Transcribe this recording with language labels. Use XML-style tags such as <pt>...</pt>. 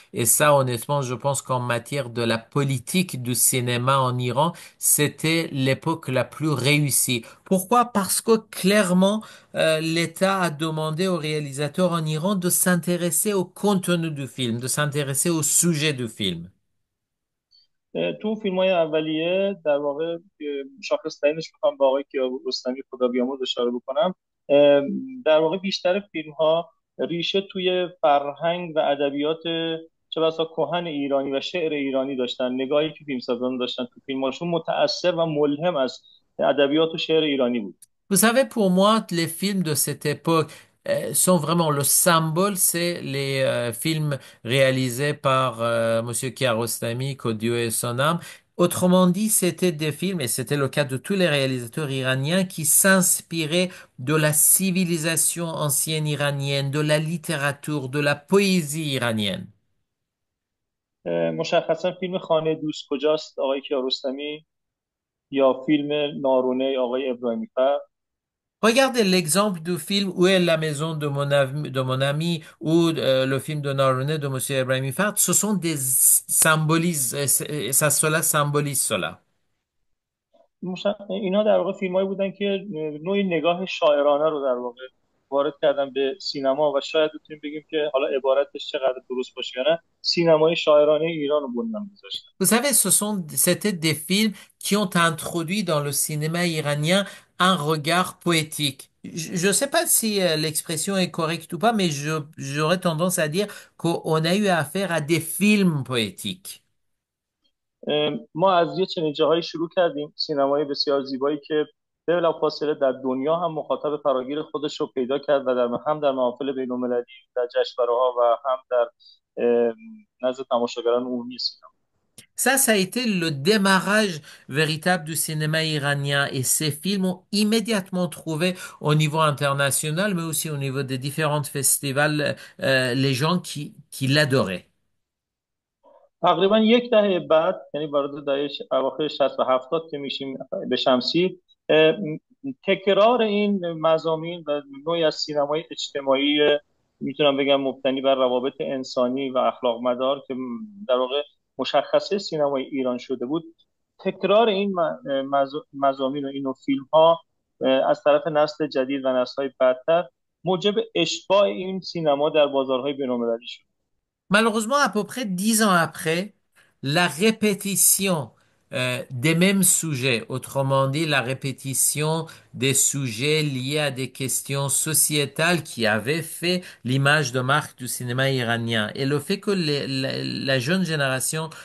<fr>Et ça, honnêtement, je pense qu'en matière de la politique du cinéma en Iran, c'était l'époque la plus réussie. Pourquoi? Parce que clairement, l'État a demandé aux réalisateurs en Iran de s'intéresser au contenu du film, de s'intéresser au sujet du film.</fr> <fa>تو فیلم‌های اولیه در واقع شاخص‌ترینش می‌خوام با آقای کیارستمی خدا بیامرز اشاره بکنم. در واقع بیشتر فیلم‌ها ریشه توی فرهنگ و ادبیات چه بسا کهن ایرانی و شعر ایرانی داشتن، نگاهی که فیلمسازان داشتن تو فیلماشون متأثر و ملهم از ادبیات و شعر ایرانی بود.</fa> <fr>Vous savez, pour moi, les films de cette époque sont vraiment le symbole, c'est les films réalisés par Monsieur Kiarostami, que Dieu ait son âme. Autrement dit, c'était des films, et c'était le cas de tous les réalisateurs iraniens, qui s'inspiraient de la civilisation ancienne iranienne, de la littérature, de la poésie iranienne.</fr> <fa>مشخصا فیلم خانه دوست کجاست آقای کیارستمی، یا فیلم نارونه آقای ابراهیمی فر.</fa> <fr>Regardez l'exemple du film Où est la maison de mon ami ou le film de Narounet de Monsieur Ibrahim Fard, ce sont des symbolismes, cela symbolise cela.</fr> <fa>اینا در واقع فیلمایی بودن که نوعی نگاه شاعرانه رو در واقع وارد کردن به سینما و شاید بتونیم بگیم که حالا عبارتش چقدر درست باشه یا نه، سینمای شاعرانه ایران رو بنیان گذاشتن.</fa> <fr>Vous savez, c'était des films qui ont introduit dans le cinéma iranien un regard poétique. Je ne sais pas si l'expression est correcte ou pas, mais j'aurais tendance à dire qu'on a eu affaire à des films poétiques.</fr> <fa>ما از یه چنین جاهایی شروع کردیم، سینمای بسیار زیبایی که بلافاصله در دنیا هم مخاطب فراگیر خودش رو پیدا کرد و هم در محافل بین‌المللی، در جشنواره‌ها و هم در نزد تماشاگران عمومی سینما.</fa> <fr>Ça a été le démarrage véritable du cinéma iranien et ces films ont immédiatement trouvé au niveau international, mais aussi au niveau des différents festivals, les gens qui l'adoraient.</fr> <fa>تقریبا یک دهه بعد، یعنی وارد دهه اواخر 60 و 70 که میشیم به شمسی، تکرار این مضامین و نوعی از سینمای اجتماعی، میتونم بگم مبتنی بر روابط انسانی و اخلاق مدار که در واقع مشخصه سینمای ایران شده بود، تکرار این مضامین و این فیلم ها از طرف نسل جدید و نسل های بعدتر موجب اشباع این سینما در بازارهای بین‌المللی شد.</fa> <fr>Malheureusement, à peu près 10 ans après, la répétition des mêmes sujets, autrement dit la répétition des sujets liés à des questions sociétales qui avaient fait l'image de marque du cinéma iranien, et le fait que la jeune génération</fr>